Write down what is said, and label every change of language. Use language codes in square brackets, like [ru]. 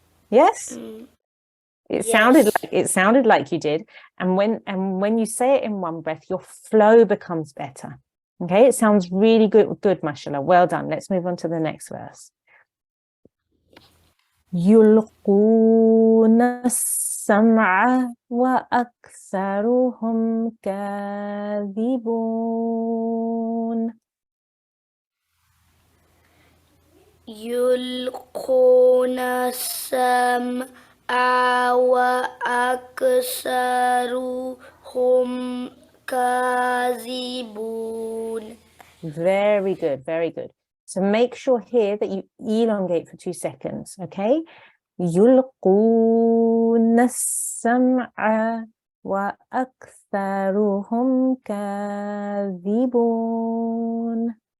[en] Yes? It sounded like you did. And when you say it in one breath, your flow becomes better. Okay, it sounds really good, mashallah. Well done. Let's move on to the next verse. [ar] يلقون السمع وأكثرهم كاذبون. يلقون السمع وأكثرهم كاذبون. [en] Very good, very good. So make sure here that you elongate for 2 seconds, okay? [ar] يلقون السمع وأكثرهم كاذبون.